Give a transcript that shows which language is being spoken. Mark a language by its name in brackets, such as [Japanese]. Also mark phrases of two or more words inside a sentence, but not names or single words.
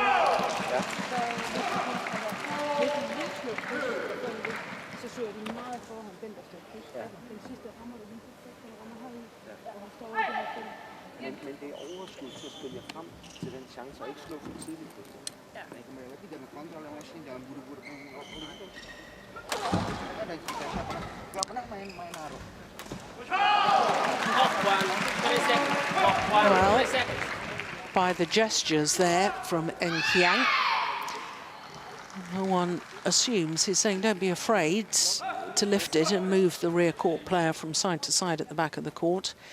[Danish] Ja. Så søger de meget foran den, der står kryds. Den sidste rammer du lige på, den rammer højt. Og han står over det her felt. Men det er overskud til at spille jer frem til den chance, og ikke slå for tidligt. Ja. [English] Well, by the gestures there from Nitya, no one assumes he's saying don't be afraid to lift it and move the rear court player from side to side at the back of the court.